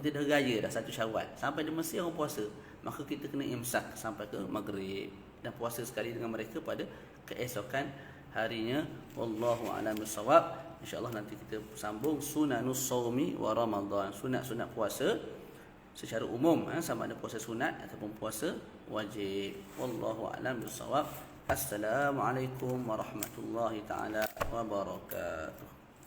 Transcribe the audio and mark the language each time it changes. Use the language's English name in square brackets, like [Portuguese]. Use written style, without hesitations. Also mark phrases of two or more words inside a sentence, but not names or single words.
[Malay] Kita dah raya dah 1 Syawal. Sampai di Mesir orang puasa, maka kita kena imsak sampai ke Maghrib dan puasa sekali dengan mereka pada keesokan harinya. [Arabic] والله أعلم بالصواب. [Malay] InsyaAllah nanti kita sambung [Arabic] سنن الصوم ورمضان, [Malay] sunat-sunat puasa secara umum, sama ada puasa sunat ataupun puasa wajib. [Arabic] والله أعلم بالصواب. السلام عليكم ورحمة الله تعالى وبركاته.